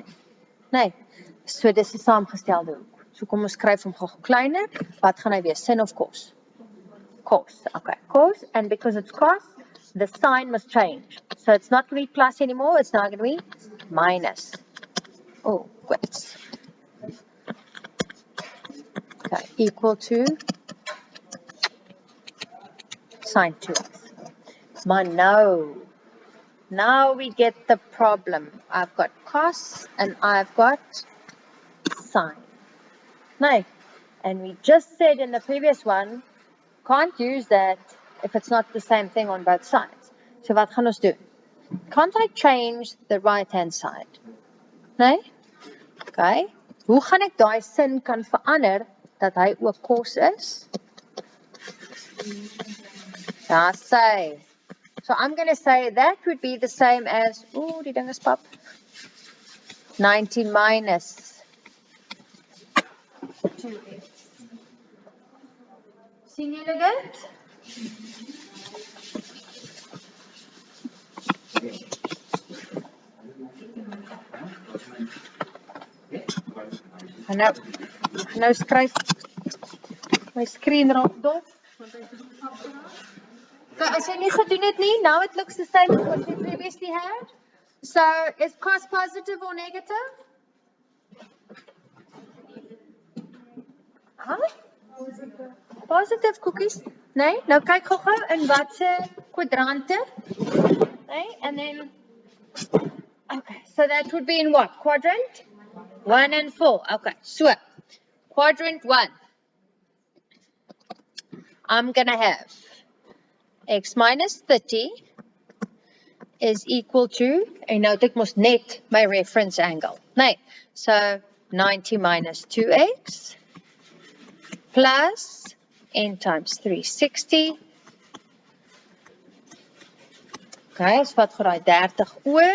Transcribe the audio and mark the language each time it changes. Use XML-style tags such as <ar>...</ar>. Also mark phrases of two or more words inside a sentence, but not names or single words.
<af>Nee, so dis 'n saamgestelde hoek. So kom ons skryf hom gou kleiner. Wat gaan hy wees? Sin of cos?</af> <en>Cos, okay, cos, and because it's cos, the sign must change. So it's not going to be plus anymore, it's now going to be minus. Oh, wait. Okay, equal to sine 2x. Maar now we get the problem. I've got cos and I've got sine. No, and we just said in the previous one, can't use that if it's not the same thing on both sides.</en> <af>So wat gaan ons doen?</af> <en>Can't I change the right hand side?</en> <af>Nee? Okay. Hoe gaan ek daai sin kan verander dat hy ook cos is? Ja,</af> <en>say. So I'm going to say that would be the same as,</en> <af>die ding is pap.</af> <en>90 minus 2x.</en> <af>sien julle dit? En nou skryf my skreen raak dof. So as jy nie gedoen het nie,</af> <en>now it looks the same as what you previously had. So is cos positive or negative? Huh? Positive cookies.</en> <af>Nee, nou kyk gou-gou in watse kwadrante. Nee,</af> <en>and then okay, so that would be in what? Quadrant? 1 and 4. Okay, so quadrant 1. I'm going to have x minus 30 is equal to,</en> <af>en nou het ek mos net my reference angle.</af> <en>Nee, so 90 minus 2x plus n times 360.</en> <af>Okay, so wat gaan daai 30 oor?</af>